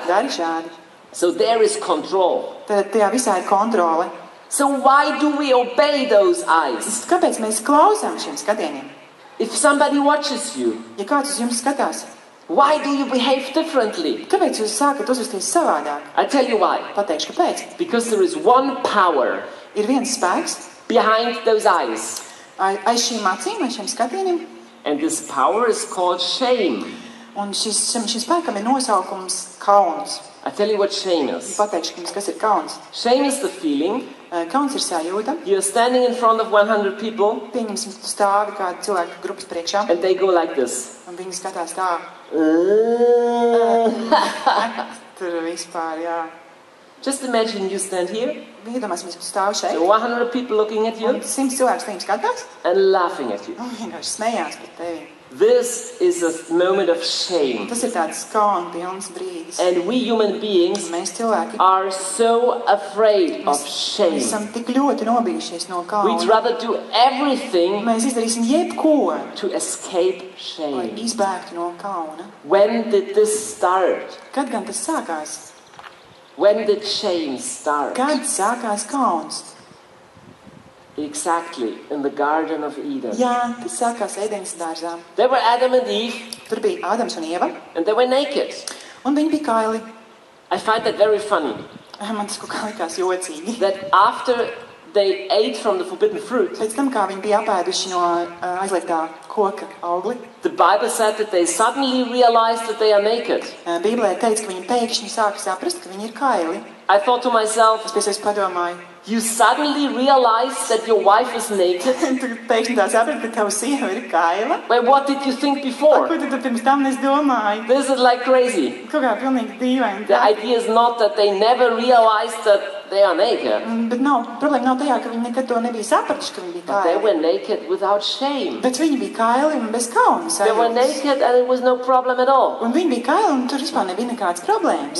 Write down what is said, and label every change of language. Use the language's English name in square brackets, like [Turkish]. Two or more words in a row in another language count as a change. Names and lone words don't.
[Latvian] dari šādi. [English] So there is control. [Latvian] Tad tajā visā ir kontrole. [English] So why do we obey those eyes? [Latvian] Kāpēc mēs klausām šiem skatieniem? [English] If somebody watches you, [Latvian] Ja kāds uz jums skatās, [English] why do you behave differently? [Latvian] kāpēc jūs sākat uzvesties savādāk? [English] I tell you why. [Latvian] Pateikšu, kāpēc. [English] Because there is one power [Latvian] Ir viens spēks [English] behind those eyes. [Latvian] aiz šīm acīm, aiz šiem skatieniem, [English] And this power is called shame. [Latvian] un šim spēkam ir nosaukums kauns. [English] I tell you what shame is. [Latvian] Pateikšu jums, kas ir kauns. [English] Shame is the feeling [Latvian] Kauns ir sajūta. [English] you're standing in front of 100 people [Latvian] Pieņemsim, tu stāvi kādu cilvēku grupas priekšā, [English] and they go like this. [Latvian] un viņi skatās tā. Tur vispār, jā. [English] Just imagine you stand here, [Latvian] Iedomāsimies, ka tu stāvi so šeit, [English] 100 people looking at un you [Latvian] 100 cilvēks tevi skatās, [English] and laughing at you. [Latvian] un vienkārši smējās par tevi. [English] This is a moment of shame. [Latvian] Tas ir tāds kauna pilns brīdis. [English] And we human beings [Latvian] Mēs cilvēki [English] are so afraid of shame. [Latvian] esam tik ļoti nobijušies no We'd kauna. [English] rather do everything [Latvian] Mēs izdarīsim jebko, [English] to escape lai shame. [Latvian] izbēgtu no kauna. [English] When did this start? [Latvian] Kad gan tas sākās? [English] When did shame start? [Latvian] Kad sākās kauns? [English] Exactly, in the Garden of Eden. [Latvian] Jā, tas sākās Ēdenes dārzā. [English] There were Adam and Eve, [Latvian] Tur bija Ādams un Ieva, [English] and they were naked. [Latvian] un viņi bija kaili. [English] I find that very funny, [Latvian] Man tas kaut kā likās jocīgi. [English] that after they ate from the forbidden fruit, [Latvian] Pēc tam, kā viņi bija apēduši no aizliegtā koka augli, [English] the Bible said that they suddenly realized that they are naked. [Latvian] Bībelē teica, ka viņi pēkšņi sāka saprast, ka viņi ir kaili. [English] I thought to myself, [Latvian] Es pēc tam padomāju, [English] you suddenly realize that your wife is naked? [Latvian] tu pēkšņi tā saprati, ka tava sieva ir kaila. [English] Well, what did you think Ko before? [Latvian] tu pirms tam domāji? [English] This is like crazy. [Latvian] Kaut kā pilnīgi dīvaini. [English] The idea is not that they never realized that they are naked. [Latvian] Bet problēma nav tajā, ka viņi nekad to nebija sapratuši, ka viņi bija [English] But they kaili. were naked without shame. [Latvian] Bet viņi bija kaili un bez kauna [English] They were sajūtas. naked and it was no problem at all. [Latvian] Un viņi bija kaili un tur vispār nebija nekādas problēmas.